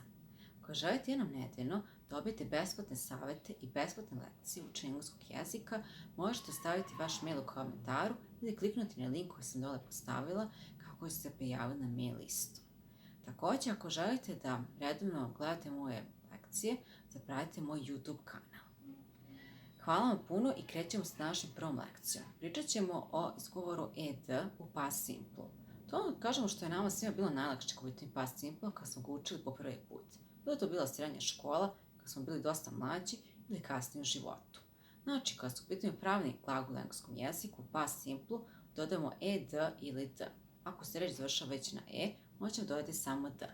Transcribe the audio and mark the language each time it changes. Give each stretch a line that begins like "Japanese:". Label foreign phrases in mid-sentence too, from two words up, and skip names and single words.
Serbian: Ako želite jednom nedeljno dobijete besplatne savete i besplatne lekcije u učenju engleskog jezika, možete staviti vaš mail u komentaru ili kliknuti na link koji sam dole postavila kako biste se prijavili na mail listu. Također, ako želite da redovno gledate moje lekcije, zapratite moj YouTube kanal. Hvala vam puno i krećemo s našom prvom lekcijom. Pričat ćemo o izgovoru ed u
English: past simple.
Serbian: To kažemo što je nama svima bilo najlakše kao biti
English: past simple
Serbian: kad smo ga učili po prvi put. Bilo to bila srednja škola, kad smo bili dosta mlađi ili kasnije u životu. Znači, kad su u pitanju pravni glagol u engleskom jeziku,
English: past simple,
Serbian: dodamo ed ili d. Ako se reč završava već na e, možemo dodati samo d.